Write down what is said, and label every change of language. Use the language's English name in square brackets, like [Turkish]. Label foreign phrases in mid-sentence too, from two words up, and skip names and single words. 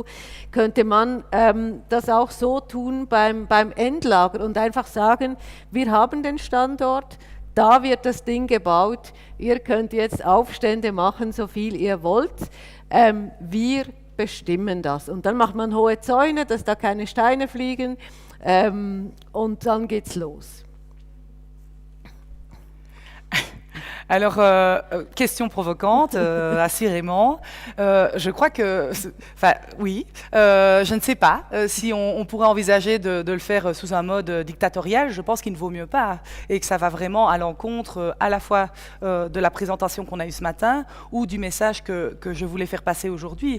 [German] Könnte man das auch so tun beim Endlager und einfach sagen, wir haben den Standort, da wird das Ding gebaut, ihr könnt jetzt Aufstände machen, so viel ihr wollt, wir bestimmen das. Und dann macht man hohe Zäune, dass da keine Steine fliegen und dann geht's los. [French] Alors, question provocante, assurément. Je crois que, enfin, oui, je ne sais pas si on pourrait envisager de le faire sous un mode dictatorial. Je pense qu'il ne vaut mieux pas et que ça va vraiment à l'encontre à la fois de la présentation qu'on a eue ce matin ou du message que je voulais faire passer aujourd'hui.